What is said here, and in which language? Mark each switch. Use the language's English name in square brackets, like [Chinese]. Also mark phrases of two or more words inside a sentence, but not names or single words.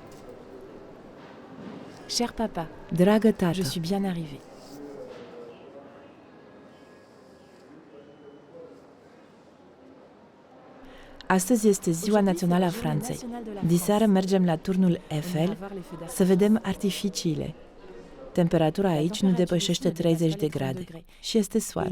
[French] Cher papa, [Romanian] dragă tată, [French] je suis bien arrivée. [Romanian] Astăzi este Ziua Națională a Franței. Diseară mergem la turnul Eiffel să vedem artificiile. Temperatura aici nu depășește 30 de grade și este soare.